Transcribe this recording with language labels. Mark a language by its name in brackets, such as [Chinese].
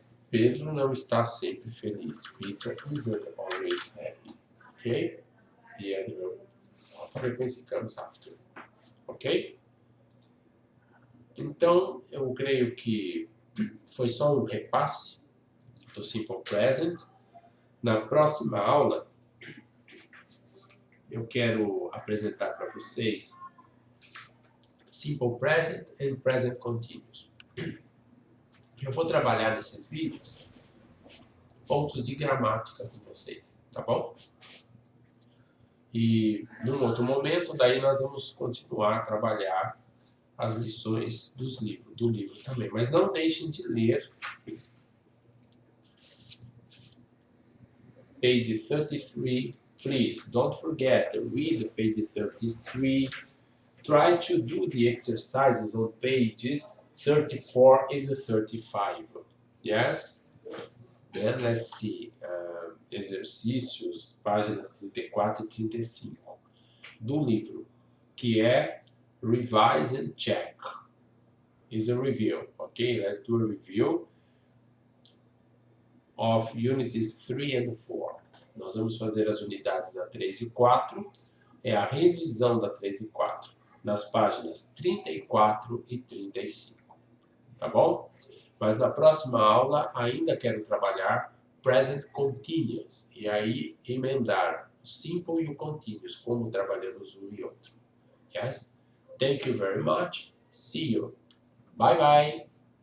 [Portuguese] Pedro não está sempre feliz. [English] Peter isn't always happy. Ok? The adverb of frequency comes after. Ok? [Portuguese] Então, eu creio que foi só um repasse do Simple Present. Na próxima aula, eu quero apresentar para vocês Simple Present and Present Continuous. Eu vou trabalhar nesses vídeos pontos de gramática com vocês, tá bom? E num outro momento, daí nós vamos continuar a trabalhar as lições do livro também. Mas não deixem de ler [English] page 33, please. Don't forget to read page 33. Try to do the exercises on pages 34 and 35. Yes? Then let's see. [Portuguese] Exercícios, páginas 34 e 35 do livro, que é Revise and Check. [English] Is a review. Okay, let's do a review of units 3 and 4. [Portuguese] Nós vamos fazer as unidades da 3 e 4. É a revisão da 3 e 4. Nas páginas 34 e 35. Tá bom? Mas na próxima aula ainda quero trabalhar Present Continuous. E aí emendar o Simple e o Continuous, como trabalhamos um e outro. [English] Yes? Thank you very much. See you. Bye bye.